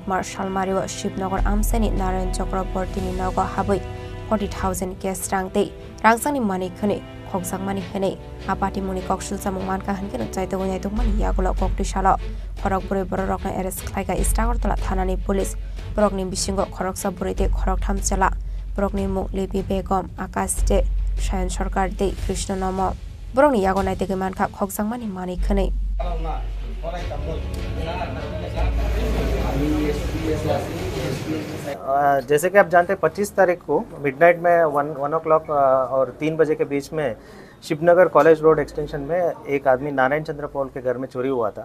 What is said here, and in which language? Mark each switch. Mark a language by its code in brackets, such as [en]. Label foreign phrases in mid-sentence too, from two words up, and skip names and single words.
[trp] March Salmariwa Shipnagar Amsani Narayan Chakraborty ni nago haboi 40,000 cash rangte rangsani mani khane khoksang mani khane apati muni kokshul samungman ka hanken chaito gonai tukmani yagola kokti shala khorok bure borokna arrest khlaika Istagortala thanani police borokni bisingo khoroksa burite khorok thamchala borokni muk lebi begom akashte Shayan Sarkar de Krishna Nama Broni Yagonai de Manka Hoksangmani Mani Kane. [hi] जैसे कि आप जानते हैं 25 तारीख को मिडनाइट में 1 o'clock और 3 बजे के बीच में शिवनगर कॉलेज रोड एक्सटेंशन में एक आदमी नारायण चंद्र पॉल के घर में चोरी हुआ था।